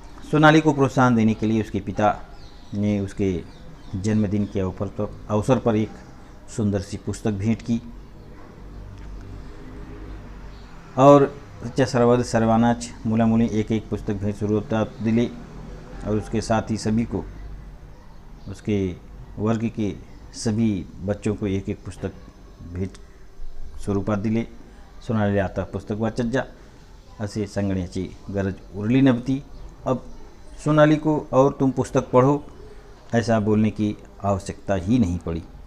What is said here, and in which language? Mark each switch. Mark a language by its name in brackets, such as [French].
[Hindi] सोनाली को प्रोत्साहन देने के लिए उसके पिता ने उसके जन्मदिन के अवसर पर एक सुंदर सी पुस्तक भेंट की और [Marathi] त्याच्या सर्वांनाच मुलामुली एक एक पुस्तक भेंट स्वरूपात दिले [Hindi] और उसके साथ ही सभी को उसके वर्ग के सभी बच्चों को एक एक पुस्तक भेंट स्वरूपात दिले। [Marathi] सोनालीला आता पुस्तक वाचत जा असे सांगण्याची गरज उरली नव्हती। [Hindi] अब सोनाली को और तुम पुस्तक पढ़ो ऐसा बोलने की आवश्यकता ही नहीं पड़ी।